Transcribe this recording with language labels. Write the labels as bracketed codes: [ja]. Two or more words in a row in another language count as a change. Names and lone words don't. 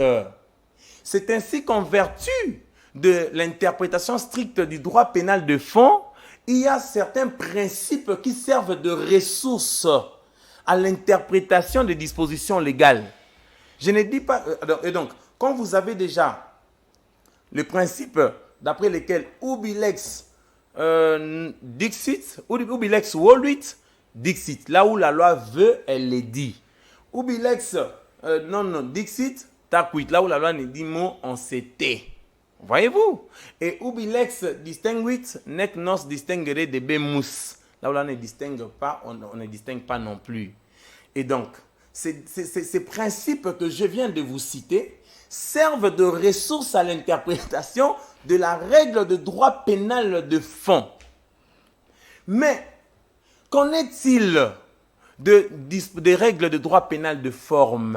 [fr] C'est ainsi qu'en vertu de l'interprétation stricte du droit pénal de fond, il y a certains principes qui servent de ressources à l'interprétation des dispositions légales. Je ne dis pas... Et donc, quand vous avez déjà le principe d'après lequel [la] ubi lex dixit, ubi lex voluit dixit, [fr] là où la loi veut, elle les dit. [la] Ubi lex non dixit taquit, [fr] là où la loi ne dit mot, on se tait. Voyez-vous? [la] Et ubi lex distinguit nec nos distinguere de bemus, [fr] là où la loi ne distingue pas, on ne distingue pas non plus. Et donc, ces principes que je viens de vous citer servent de ressources à l'interprétation de la règle de droit pénal de fond. Mais, qu'en est-il des règles de droit pénal de forme?